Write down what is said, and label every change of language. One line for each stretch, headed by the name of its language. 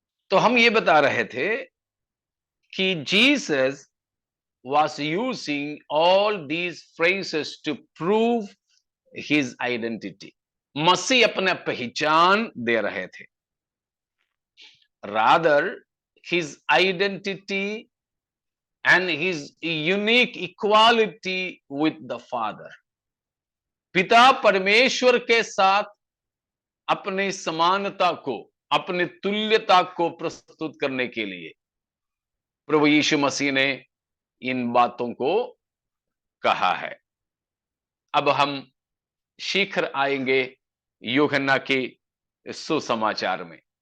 Hindi: तो हम ये बता रहे थे कि
English: Jesus was using all these phrases to prove his identity.
Hindi: मसीह अपना पहचान दे रहे थे।
English: Rather, his identity and his unique equality with the Father.
Hindi: पिता परमेश्वर के साथ अपनी समानता को, अपनी तुल्यता को प्रस्तुत करने के लिए प्रभु यीशु मसीह ने इन बातों को कहा है। अब हम शीघ्र आएंगे यूहन्ना के सुसमाचार में।